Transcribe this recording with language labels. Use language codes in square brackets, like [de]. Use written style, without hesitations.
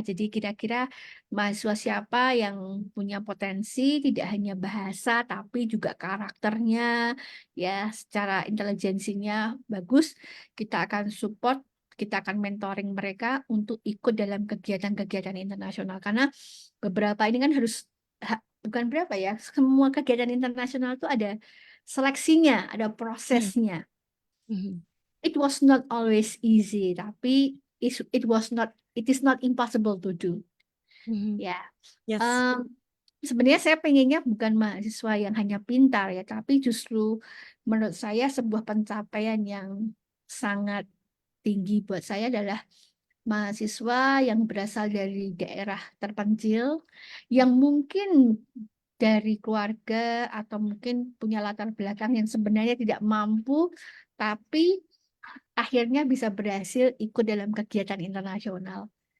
[id] Jadi kira-kira mahasiswa siapa yang punya potensi tidak hanya bahasa tapi juga karakternya ya secara intelijensinya bagus, kita akan support, kita akan mentoring mereka untuk ikut dalam kegiatan-kegiatan internasional karena beberapa ini kan harus bukan berapa ya, semua kegiatan internasional itu ada seleksinya, ada Mhm. prosesnya. Mhm. [en] It was not always easy, [id] tapi [en] it is not impossible to do. Mhm. [id] Ya, [en] Yes. [id] Em, sebenarnya saya pengennya bukan mahasiswa yang hanya pintar ya, tapi justru menurut saya sebuah pencapaian yang sangat tinggi buat saya adalah mahasiswa yang berasal dari daerah terpencil, yang mungkin dari keluarga atau mungkin punya latar belakang yang sebenarnya tidak mampu, tapi akhirnya bisa berhasil ikut dalam kegiatan internasional.